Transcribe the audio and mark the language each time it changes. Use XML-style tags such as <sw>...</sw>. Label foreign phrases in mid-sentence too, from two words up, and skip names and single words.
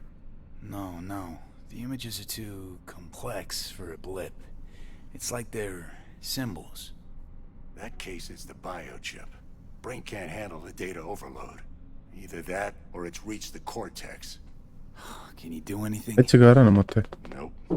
<en>No. The images are too complex for a blip. It's like they're symbols. That case is the biochip. Brain can't handle the data overload. Either that, or it's reached the cortex. Can you do anything? Već je gara na motor. Nope.</en>